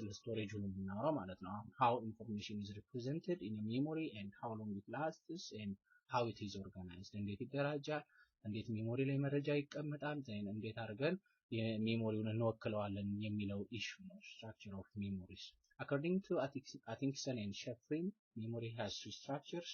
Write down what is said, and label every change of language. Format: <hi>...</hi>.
<am>ስለ ስቶሬጁን የምናወራው ማለት ነው።</am> <en>how information is represented in a memory and how long it lasts and how it is organized.</en> <am>እንዴት ይደራጃል፣ እንዴት ሜሞሪ ላይ መረጃ ይቀመጣል፣ እንዴት አድርገን የሜሞሪውን እንወክለዋለን የሚለው ኢሹ ነው</am> <en>structure of memories. according to Atkinson and Sheffrin, memory has three structures.</en>